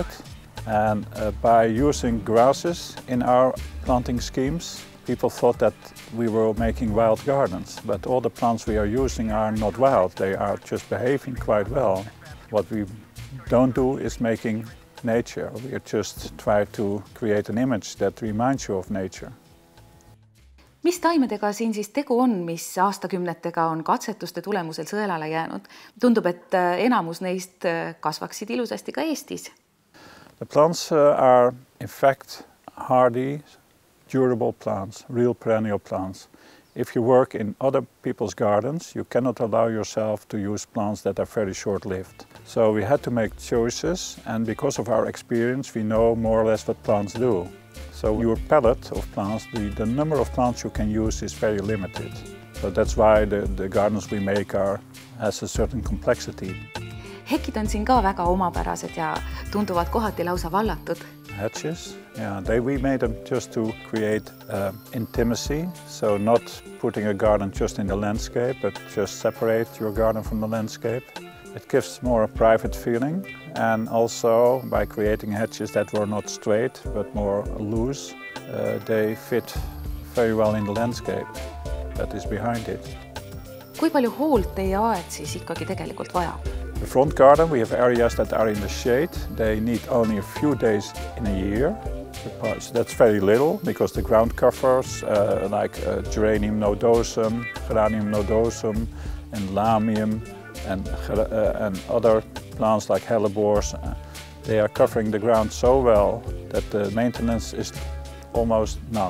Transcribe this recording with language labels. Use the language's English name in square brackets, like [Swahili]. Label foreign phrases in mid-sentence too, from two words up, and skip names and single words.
[English] And by using grasses in our planting schemes, people thought that we were making wild gardens, but all the plants we are using are not wild, they are just behaving quite well. What we don't do is making nature, we just try to create an image that reminds you of nature. [Estonian] Mis taimedega siin siis tegu on, mis aastakümnetega on katsetuste tulemusel sõelale jäänud? Tundub, et enamus neist kasvaksid ilusasti ka Eestis. [English] The plants are in fact hardy, durable plants, real perennial plants. If you work in other people's gardens, you cannot allow yourself to use plants that are very short-lived. So we had to make choices, and because of our experience, we know more or less what plants do. So your palette of plants, the number of plants you can use is very limited. So that's why the gardens we make has a certain complexity. [Estonian] Hekid on siin ka väga omapärased ja tunduvad kohati lausa vallatud. [English] Hedges, yeah, we made them just to create intimacy, so not putting a garden just in the landscape, but just separate your garden from the landscape. It gives more a private feeling, and also by creating hedges that were not straight but more loose, they fit very well in the landscape that is behind it. [Estonian] Kui palju hoolt teie aed siis ikkagi tegelikult vajab? [English] The front garden, we have areas that are in the shade. They need only a few days in a year. So that's very little, because the ground covers like geranium nodosum, geranium nodosum, and lamium, and other plants like hellebores, they are covering the ground so well that the maintenance is almost none.